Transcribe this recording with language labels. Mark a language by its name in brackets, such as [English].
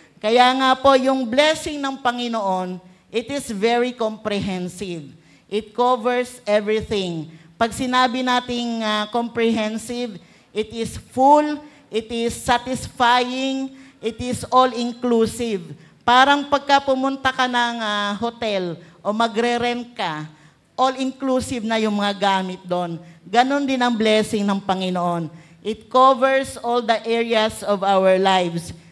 [Filipino] Kaya nga po, yung blessing ng Panginoon, [English] it is very comprehensive. It covers everything. [Filipino] Pag sinabi nating [English] comprehensive, it is full, it is satisfying, it is all-inclusive. [Filipino] Parang pagka pumunta ka ng hotel o magre-rent ka, all-inclusive na yung mga gamit doon. Ganon din ang blessing ng Panginoon. [English] It covers all the areas of our lives.